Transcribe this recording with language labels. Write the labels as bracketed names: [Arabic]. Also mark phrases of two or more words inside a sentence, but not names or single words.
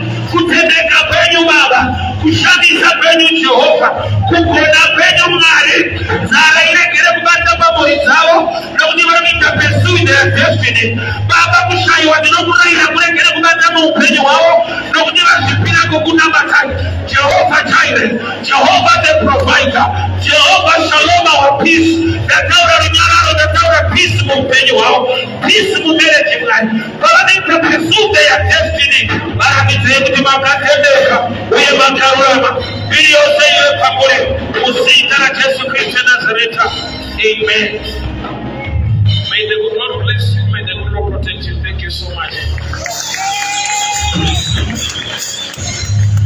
[Shona] Kutendeka kwenyu Baba, kushamisa kwenyu Jehovha, kugona kwenyu Mwari. Nzara iregere kubata pamhuri dzavo, nokuti vanoita [English] pursue their destiny. [Shona] Baba, kushayiwa ndinokurayira kuregere kubata muupenyu hwavo, nokuti vazvipira kukunamata. [English] Jehovah Jireh, Jehovah the provider, Jehovah Shalom, our peace. [Shona] Ndataura runyararo, ndataura peace muupenyu hwavo, peace mumarriage Mwari. [English] Vanoita pursue their destiny. [Shona] Varatidzei kuti makatendeka uye makarurama. Mbiri yose ive pamuri muzita raJesu Kristu Nazareta. Amen. [English] May the good Lord bless you. May the good Lord protect you. Thank you so much.